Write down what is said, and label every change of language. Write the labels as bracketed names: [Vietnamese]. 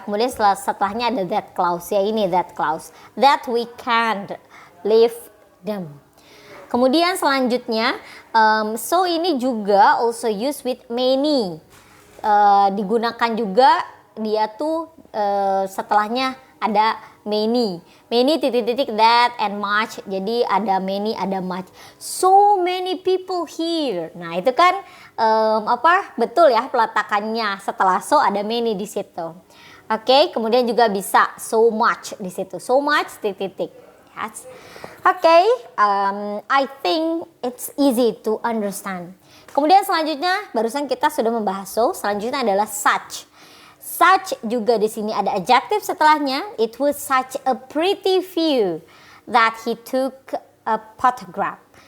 [Indonesian] Kemudian setelahnya ada that clause ya, ini that clause. [English] That we can't leave them. [Indonesian] Kemudian selanjutnya so ini juga [English] also used with many. [Indonesian] Digunakan juga dia tuh setelahnya ada many. Many titik-titik that and much. Jadi ada many, ada much. [English] So many people here. [Indonesian] Nah, itu kan betul ya peletakannya. Setelah so ada many di situ. Oke, kemudian juga bisa so much di situ. So much titik-titik. Yes. [English] Oke, I think it's easy to understand. [Indonesian] Kemudian selanjutnya barusan kita sudah membahas so, selanjutnya adalah such. Such juga di sini ada adjective setelahnya. [English] It was such a pretty view that he took a photograph.